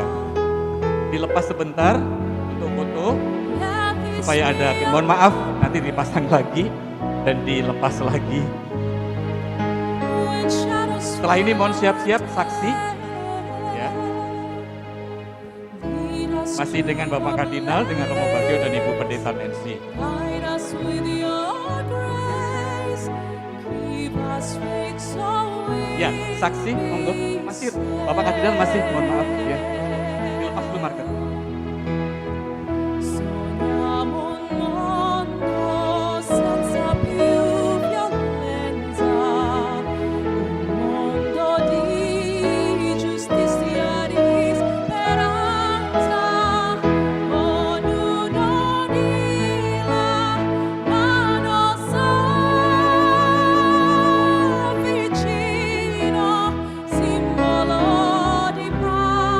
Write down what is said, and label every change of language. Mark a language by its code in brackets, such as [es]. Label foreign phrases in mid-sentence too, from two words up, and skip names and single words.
[id] Dilepas sebentar untuk foto supaya ada, mohon maaf nanti dipasang lagi dan dilepas lagi. Setelah ini mohon siap-siap saksi. Ya. Masih dengan Bapak Kardinal, dengan Romo Bagio dan Ibu Pendeta Nancy. [en] Guide us with your grace, keep us faith so we [id] Ya, saksi, monggo. Masih, Bapak Kardinal masih, mohon maaf ya. Dilepas dulu marker. [it] sogniamo un mondo senza più violenza, un mondo di giustizia, di speranza, ognuno di la mano sa vicino, simbolo di pace.